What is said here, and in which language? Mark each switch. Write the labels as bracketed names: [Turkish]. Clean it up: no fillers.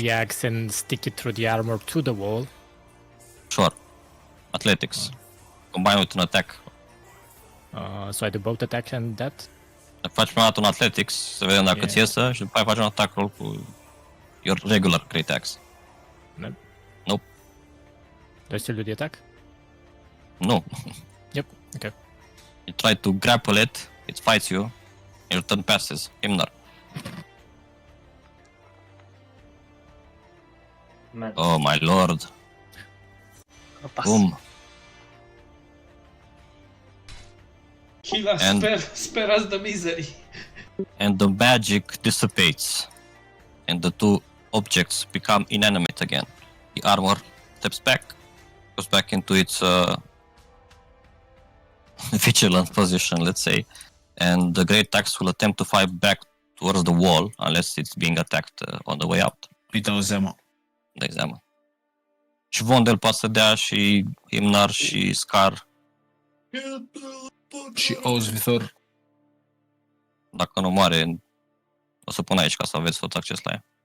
[English] the axe and stick it through the armor to the wall? Sure. Athletics. Combine with an attack. So I do both attack and that? [Romanian] Faci prima dată un athletics, să vedem dacă ți iesă, și după aia faci un attack roll cu [English] your regular crit axe. Nope. Do I still do the attack? [Romanian] Nu. [English] Yep, okay. You try to grapple it, it fights you, Your turn passes. Himnar. Man. Oh my lord. Pass. Boom. Hila, And- spare us the misery. And the magic dissipates. And the two objects become inanimate again. The armor steps back, goes back into its vigilant position, let's say. And the great axe will attempt to fight back towards the wall unless it's being attacked on the way out. [Romanian] Uite o zeamă. De exemplu. Și Vondel poate să dea și Himnar și Scar. Și Ozvithor. Dacă nu moare, o să pun aici ca să aveți tot acces la ea.